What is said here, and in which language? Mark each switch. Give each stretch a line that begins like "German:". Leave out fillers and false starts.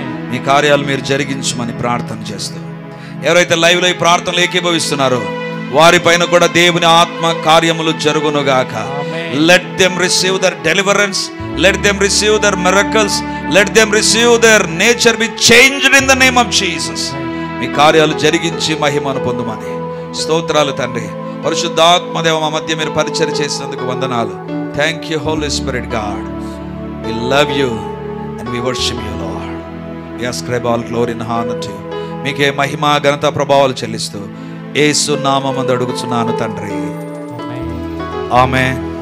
Telugu: మీ కార్యాలు మీరు జరిగించమని ప్రార్థన చేస్తూ, ఎవరైతే లైవ్ లో ఈ ప్రార్థనలు ఏకీభవిస్తున్నారో వారిపైన కూడా దేవుని ఆత్మ కార్యములు జరుగునుగాక.
English: Let them receive their deliverance, let them receive their miracles, let them receive their nature be changed in the name of Jesus.
Telugu: మీ కార్యాలు జరిగించి మహిమను పొందుమని స్తోత్రాలు తండ్రి. పరిశుద్ధాత్మ దేవ మా మధ్య మీరు పరిచర్య చేసినందుకు వందనాలు.
English: Thank you holy spirit God. We love you and we worship you Lord. We ascribe all glory and honour to you.
Telugu: మీకే మహిమ ఘనత ప్రభావాలు చెల్లిస్తూ యేసు నామమున అడుగుచున్నాను తండ్రి. ఆమేన్.